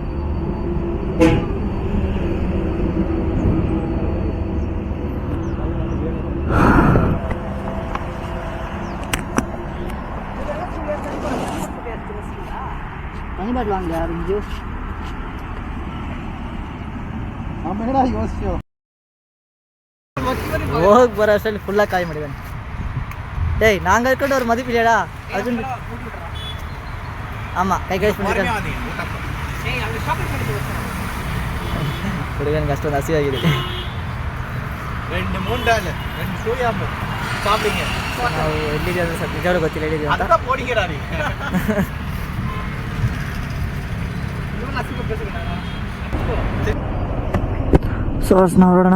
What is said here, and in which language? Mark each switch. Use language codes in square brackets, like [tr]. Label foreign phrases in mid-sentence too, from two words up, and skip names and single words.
[ta] தனி பாட்டில் வாங்க ஜூஸ். [kn] ಹೋಗಿ ಬರೋ ಅಷ್ಟರಲ್ಲಿ ಫುಲ್ಲಾಗಿ ಕಾಯಿ ಮಾಡಿದ್ದಾನೆ. [ta] டேய் நாங்கள் இருக்கிட்ட ஒரு மதிப்பு இல்லையாடா அர்ஜுன். ஆமாம் கை கழிச்சு பண்ணிருக்கேன். [kn] ಹುಡುಗನಿಗೆ ಅಷ್ಟೊಂದು ಹಸಿವಾಗಿದೆ. ನಾವು ಎಲ್ಲಿದ್ದೀವಿ ಅಂದರೆ ಸ್ವಲ್ಪ ನಿಜವಾಗ್ಲೂ ಗೊತ್ತಿಲ್ಲ ಎಲ್ಲಿದ್ದೀವಿ ಅಂತ. ಸೊ ನಾವು ನೋಡೋಣ.